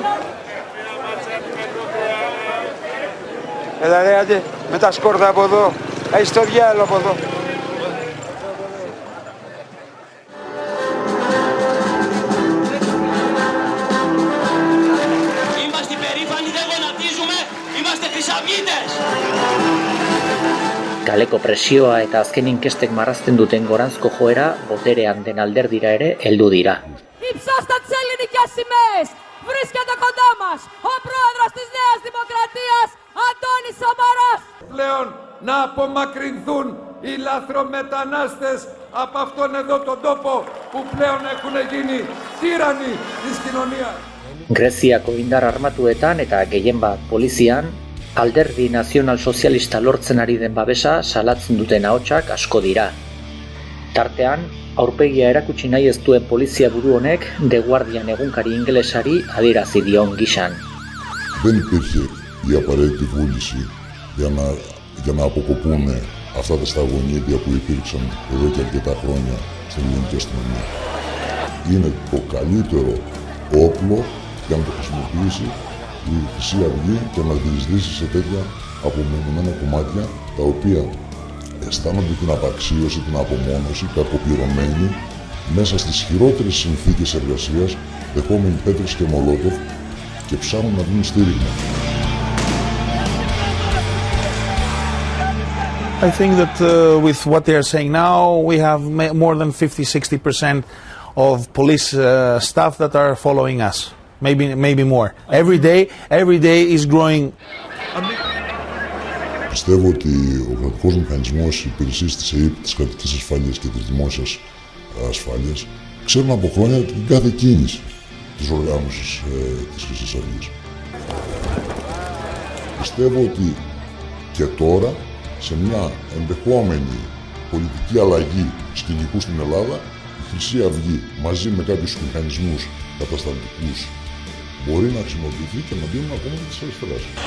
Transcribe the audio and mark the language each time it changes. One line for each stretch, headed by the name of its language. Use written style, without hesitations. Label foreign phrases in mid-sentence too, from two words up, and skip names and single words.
Greek: Έλα ρε άντε, με τα σκόρδα από εδώ, έχεις το διάλογο από εδώ. Είμαστε περήφανοι, δεν γονατίζουμε, είμαστε χρυσαυγίτες!
Basque: Kaleko presioa eta azken inkestek marrazten duten goranzko joera boterean den alderdira ere heldu dira.
Greek: Υψώστε τις ελληνικές σημαίες! Βρίσκεται κοντά μας ο πρόεδρος της Νέας Δημοκρατίας, Αντώνης Σαμαράς! Πλέον να απομακρυνθούν οι λαθρομετανάστες από αυτόν εδώ τον τόπο που πλέον έχουν γίνει τύρανοι της κοινωνίας.
Basque: Greziako indar armatuetan eta gehienbat polizian, alderdi nazional-sozialista lortzen ari den babesa salatzen duten ahotsak asko dira. Tartean, aurpegia erakutsi nahi ez duen polizia buru honek The Guardian egunkari ingelesari adierazi dion gisan.
Greek: Δεν υπήρχε η απαραίτητη βούληση για να αποκοπούν αυτά τα σταγονίδια που υπήρξαν εδώ και αρκετά χρόνια στην ελληνική αστυνομία. Είναι το καλύτερο όπλο για να το χρησιμοποιήσει η Χρυσή Αυγή και να διεισδύσει σε τέτοια απομονωμένα κομμάτια τα οποία αισθάνονται την απαξίωση, την απομόνωση, κακοπληρωμένοι μέσα στις χειρότερες συνθήκες εργασίας, δεχόμενοι πέτρες και μολότοφ και ψάχνουν να βρουν στήριγμα.
English: I think that with what they are saying now, we have more than 50-60% of police staff that are following us. Maybe more. Every day is growing.
Greek: Πιστεύω ότι ο κρατικός μηχανισμός, οι υπηρεσίες της ΕΕΠ, της κρατικής ασφάλειας και της δημόσιας ασφάλειας ξέρουν από χρόνια την κάθε κίνηση της οργάνωσης της Χρυσής Αυγής. Πιστεύω ότι και τώρα, σε μια ενδεχόμενη πολιτική αλλαγή σκηνικού στην Ελλάδα, η Χρυσή Αυγή μαζί με κάποιους μηχανισμούς κατασταλτικούς μπορεί να χρησιμοποιηθεί και να δίνουν ακόμα και της αριστεράς.